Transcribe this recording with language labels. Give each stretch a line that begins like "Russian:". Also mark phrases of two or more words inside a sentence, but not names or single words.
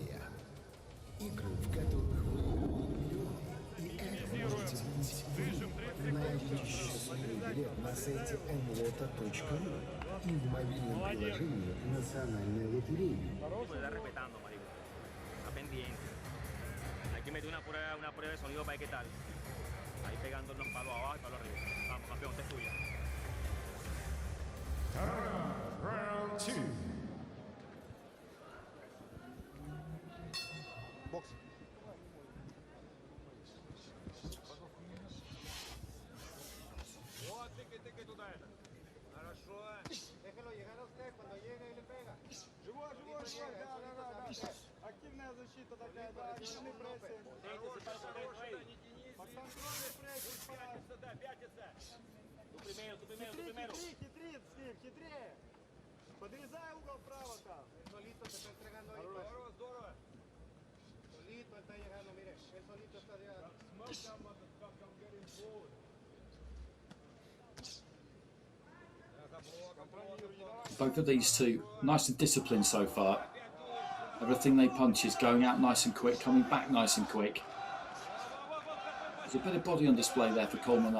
Russian: Игры, в которых выигрывают миллионы, и это может на сайте mlota.ru и в мобильном приложении Национальной лотереи.
Spanish: Hay que meter una prueba de sonido para ver qué tal. Ahí pegando los palos abajo y palos arriba. Vamos, campeón, esta es tuya.
English: Round 2.
Russian: Бокс. Вот, тыкай туда это. Хорошо.
Spanish: Déjelo llegar a usted cuando llegue y le pega.
Russian: Живой, да. Активная защита такая, да, активный прессинг. Под контролем прессинг, Пятится, да, пятится.
Spanish: Tú primero.
Russian: Хитрит с ним, хитрее. Подрезай угол вправо там.
Spanish: Solito se está entregando ahí.
Russian: Здорово, здорово.
Spanish: Solito está llegando, mire. Él solito está llegando.
English: Both of these two nice and disciplined so far. Everything they punch is going out nice and quick, coming back nice and quick. There's a bit of body on display there for Colmenares.